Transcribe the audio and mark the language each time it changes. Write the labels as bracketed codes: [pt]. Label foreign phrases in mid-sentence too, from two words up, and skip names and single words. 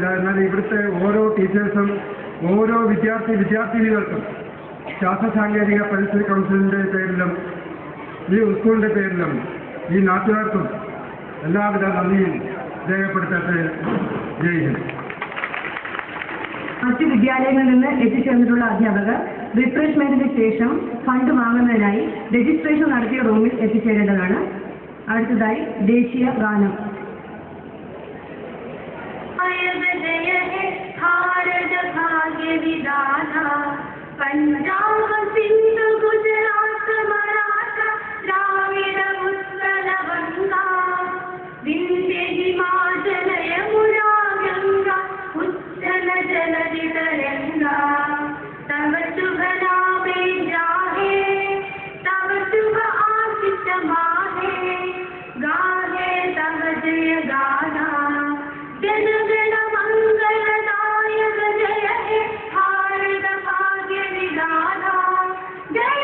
[ml] എന്നാൽ ഇവിടുത്തെ ഓരോ ടീച്ചേഴ്സും ഓരോ വിദ്യാർത്ഥിനികൾക്കും ശാസ്ത്ര സാങ്കേതിക പരിസ്ഥിതി കൗൺസിലിൻ്റെ പേരിലും ഈ സ്കൂളിൻ്റെ പേരിലും ഈ നാട്ടുകാർക്കും എല്ലാവിധ നന്ദിയും രേഖപ്പെടുത്തട്ടെ. ജയ് ഹിന്ദ്. മറ്റ് വിദ്യാലയങ്ങളിൽ നിന്ന് എത്തിച്ചേർന്നിട്ടുള്ള അധ്യാപകർ റിഫ്രഷ്മെന്റിന് ശേഷം ഫണ്ട് വാങ്ങുന്നതിനായി രജിസ്ട്രേഷൻ നടത്തിയ റൂമിൽ എത്തിച്ചേരേണ്ടതാണ്. അടുത്തതായി ദേശീയ ഗാനം. [bn] পঞ্জাব সিন্ধু গুজরাট মরাঠা দ্রাবিড় উৎকল গঙ্গা বিন্ধ্য হিমাচল যমুনা গঙ্গা উচ্ছল জলধি তরঙ্গ তব শুভ নামে জাগে তব শুভ আশিস মাগে গাহে তব জয় গাথা জন গণ মঙ্গলদায়ক জয় হে ভারত ভাগ্য বিধাতা